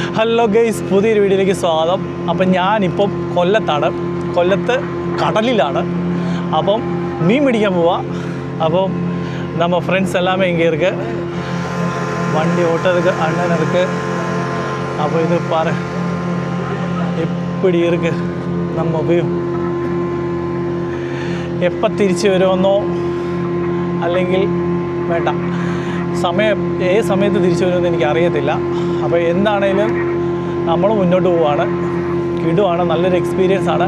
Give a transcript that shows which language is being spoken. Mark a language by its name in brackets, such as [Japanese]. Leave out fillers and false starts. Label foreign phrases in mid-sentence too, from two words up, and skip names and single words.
[Malayalam] ഹലോ ഗൈസ്, പുതിയൊരു വീഡിയോയിലേക്ക് സ്വാഗതം. അപ്പം ഞാനിപ്പം കൊല്ലത്ത് കടലിലാണ്. അപ്പം മീൻ പിടിക്കാൻ പോവാം. [Tamil] അപ്പം நம்ம ஃப்ரெண்ட்ஸ் எல்லாமே இங்கே இருக்குது. வண்டி ஓட்டுறதுக்கு அண்ணன் இருக்குது. அப்போ இது பாரு எப்படி இருக்குது நம்ம വ്യൂ. [Malayalam] എപ്പോൾ തിരിച്ച് വരുമെന്നോ അല്ലെങ്കിൽ വേണ്ട ഏത് സമയത്ത് തിരിച്ചു വരുമെന്ന് എനിക്കറിയത്തില്ല. അപ്പോൾ എന്താണേലും നമ്മൾ മുന്നോട്ട് പോവുകയാണ്. കിടുവാണ്, നല്ലൊരു എക്സ്പീരിയൻസ് ആണ്.